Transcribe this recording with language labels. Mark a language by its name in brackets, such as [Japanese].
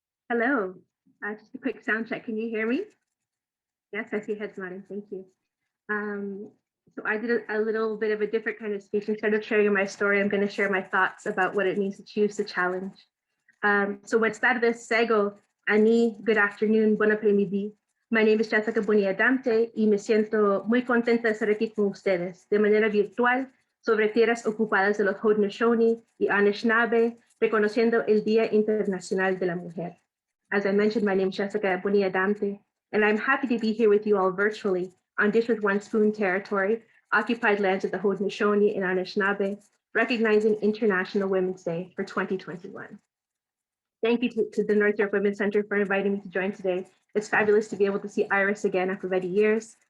[English] Hello, just a quick sound check. Can you hear me? Yes, I see heads nodding. Thank you. So I did a little bit of a different kind of speech. Instead of sharing my story, I'm going to share my thoughts about what it means to choose the challenge. So [Spanish] buenas tardes, [English] Sego, Ani, good afternoon, [French] bon après-midi. [English] My name is [Spanish] Jessica Bonilla Damte y me siento muy contenta de estar aquí con ustedes de manera virtual sobre tierras ocupadas de los Haudenosaunee y Anishinaabe, reconociendo el Día Internacional de la Mujer. [English] As I mentioned, my name is Jessica Bonilla Damte, and I'm happy to be here with you all virtually on Dish with One Spoon territory, occupied lands of the Haudenosaunee and Anishinaabe, recognizing International Women's Day for 2021. Thank you to the North York Women's Center for inviting me to join today. It's fabulous to be able to see Iris again after many years.